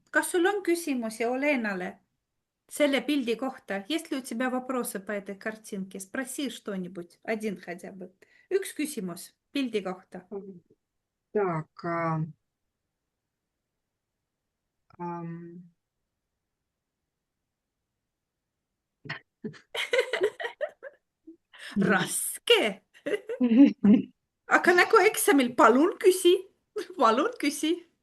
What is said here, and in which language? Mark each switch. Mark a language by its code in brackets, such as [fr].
[et] Kas sul on küsimusi Olenale selle pildi kohta? [ru] Есть ли у тебя вопросы по этой картинке? Спроси что-нибудь. Один хотя бы. [et] Üks küsimus pildi kohta. [ru] Так. [et] Raske. Aga nagu eksamil, palun küsi. Palun küsi.